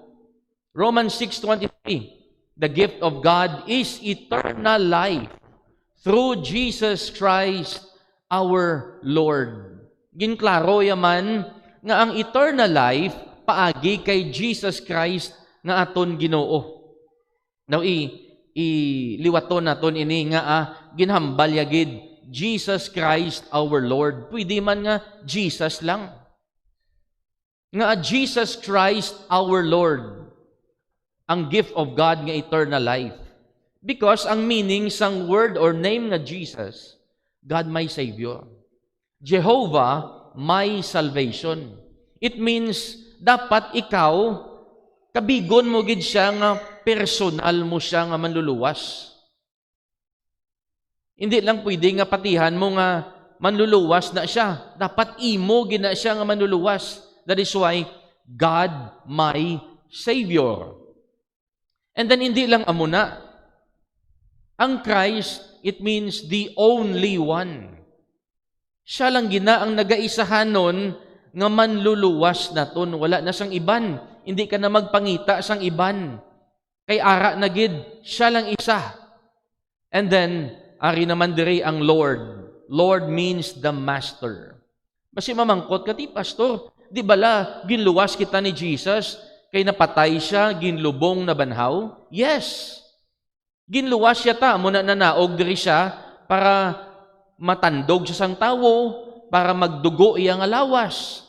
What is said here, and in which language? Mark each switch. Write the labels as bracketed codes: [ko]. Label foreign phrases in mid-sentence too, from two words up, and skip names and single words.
[en] Romans 6:23, the gift of God is eternal life through Jesus Christ our Lord. [hil] Ginklaro yaman nga ang [en] eternal life [hil] paagi kay Jesus Christ nga aton Ginoo. Now iliwaton naton ini nga ginhambal yagid Jesus Christ [en] our Lord. [hil] Pwede man nga Jesus lang. Nga Jesus Christ [en] our Lord, [hil] ang [en] gift of God [hil] nga [en] eternal life. [hil] Because ang meaning sang [en] word or name [hil] nga Jesus, [en] God my Savior. Jehovah my salvation. It means [hil] dapat ikaw kabigon mo gid siya nga personal mo siya nga manluluwas. Hindi lang pwede nga patihan mo nga manluluwas na siya. Dapat imo gina siya nga manluluwas. [en] That is why God my Savior. And then [hil] hindi lang amuna. [en] Ang Christ, it means the only one. [hil] Siya lang gina ang nagaisahanon nga manluluwas naton. Wala na sang iban. Hindi ka na magpangita sang iban. Kay ara na gid, siya lang isa. [en] And then, [hil] ari naman diri ang Lord. [en] Lord means the Master. [hil] Basi mamangkot ka, ti pastor, di bala ginluwas kita ni Jesus, kay napatay siya, ginlubong na banhaw? [en] Yes. [hil] Ginluwas siya ta, muna nanaog diri siya para matandog sa sang tawo, para magdugo iya nga lawas.